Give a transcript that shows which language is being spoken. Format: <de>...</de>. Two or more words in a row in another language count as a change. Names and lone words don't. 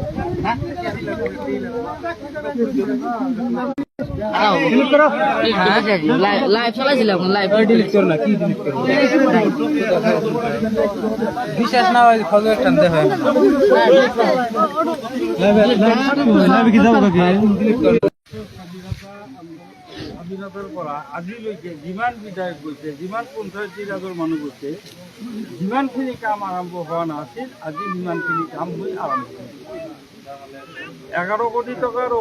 <bn>লাইভ চলাইছিলাম লাইভ ডিলিট করো না কি ডিলিট করো বিশ্বাস না হয় খবর টানতে হয় লাইভ কি যাবো কি ডিলিট করো</bn> <as>স্বাধীনতার পর আজিলৈকে যিমান বিধায়ক গৈছে যিমান পঞ্চায়তীৰ আগৰ মানুহ গৈছে যিমানখিনি কাম আৰম্ভ হোৱা নাছিল আজি সিমানখিনি কাম হৈ আৰম্ভ হৈছে 11 কোটি টকাৰ</as>